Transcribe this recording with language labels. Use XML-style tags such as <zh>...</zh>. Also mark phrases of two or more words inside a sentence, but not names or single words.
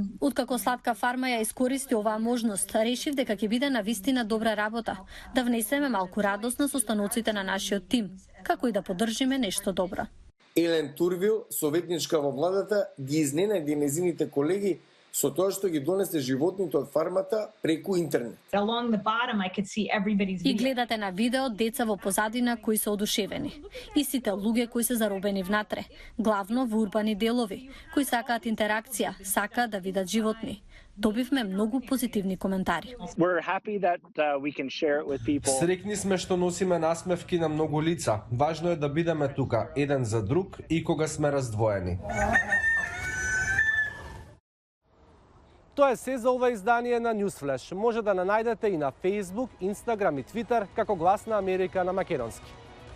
<mk>Откако Сладка фарма ја искористи оваа можност, решив дека ќе биде на вистина добра работа, да внесеме малку радост на состаноците на нашиот тим, како и да поддржиме нешто добро. Елен Турвил, советничка во владата, ги изненади незините колеги со тоа што ги донесе животните од фармата преку интернет.</mk> <en>along the bottom, I could see everybody's</en> <mk>И</mk> <en>video.</en> <mk>гледате на видео деца во позадина кои се одушевени. И сите луѓе кои се заробени внатре, главно во урбани делови, кои сакаат интеракција, сакаат да видат животни. Добивме многу позитивни коментари.</mk> <en>We're happy that we can share it with people.</en> <mk>Срекни сме што носиме насмевки на многу лица. Важно е да бидеме тука, еден за друг и кога сме раздвоени. Тоа е се за ова издание на Newsflash. Може да на најдете и на Facebook, Instagram и Twitter како Глас на Америка на македонски.</mk>